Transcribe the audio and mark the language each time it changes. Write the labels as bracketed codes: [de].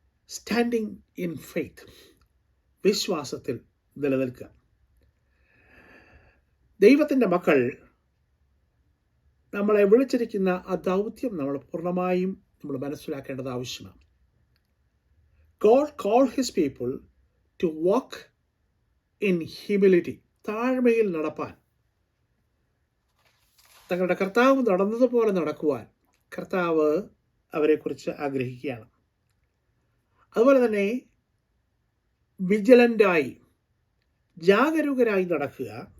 [en] standing in faith, [ml] വിശ്വാസത്തിൽ നിലനിൽക്കുക. ദൈവത്തിൻ്റെ മക്കൾ നമ്മളെ വിളിച്ചിരിക്കുന്ന ആ ദൗത്യം നമ്മൾ പൂർണ്ണമായും നമ്മൾ മനസ്സിലാക്കേണ്ടത് ആവശ്യമാണ്. [en] God called his people to walk in humility. [ml] താഴ്മയിൽ നടപ്പാൻ, തങ്ങളുടെ കർത്താവ് നടന്നതുപോലെ നടക്കുവാൻ കർത്താവ് അവരെക്കുറിച്ച് ആഗ്രഹിക്കുകയാണ്. അതുപോലെ തന്നെ വിജിലൻ്റായി, ജാഗരൂകരായി നടക്കുക.